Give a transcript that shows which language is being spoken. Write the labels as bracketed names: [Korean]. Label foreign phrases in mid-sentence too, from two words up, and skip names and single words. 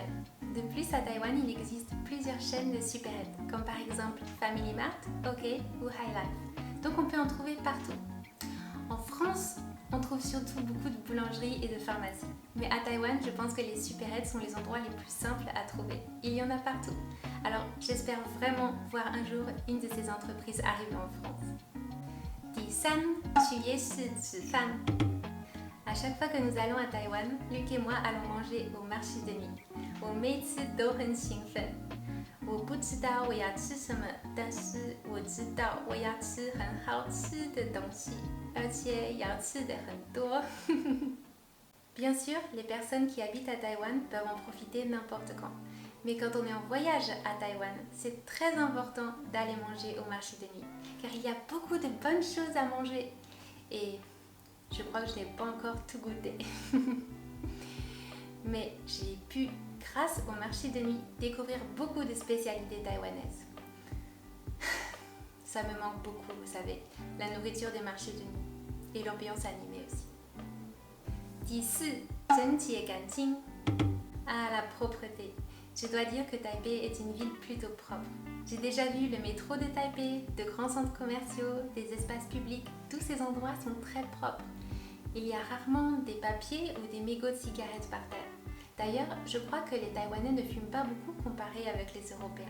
[French] De plus, à Taïwan, il existe plusieurs chaînes de supérettes, comme par exemple Family Mart, OK ou High Life. Donc on peut en trouver partout. En France, on trouve surtout beaucoup de boulangeries et de pharmacies. Mais à Taïwan, je pense que les supérettes sont les endroits les plus simples à trouver. Il y en a partout. Alors, j'espère vraiment voir un jour une de ces entreprises arriver en France. [Chinese] 第三，去夜市吃饭。 [French] À chaque fois que nous allons à Taïwan, Luc et moi allons manger au marché de nuit. [Chinese] 我每次都很兴奋。我不知道我要吃什么，但是我知道我要吃很好吃的东西，而且要吃的很多。 [French] Bien sûr, les personnes qui habitent à Taïwan peuvent en profiter n'importe quand. Mais quand on est en voyage à Taïwan, c'est très important d'aller manger au marché de nuit, car il y a beaucoup de bonnes choses à manger. Et je crois que je n'ai pas encore tout goûté. Mais j'ai pu, grâce au marché de nuit, découvrir beaucoup de spécialités taïwanaises. Ça me manque beaucoup, vous savez, la nourriture des marchés de nuit et l'ambiance animée aussi. [Chinese] 第四，整洁干净。 [French] Ah, la propreté. Je dois dire que Taipei est une ville plutôt propre. J'ai déjà vu le métro de Taipei, de grands centres commerciaux, des espaces publics. Tous ces endroits sont très propres. Il y a rarement des papiers ou des mégots de cigarettes par terre. D'ailleurs, je crois que les Taïwanais ne fument pas beaucoup comparé avec les Européens.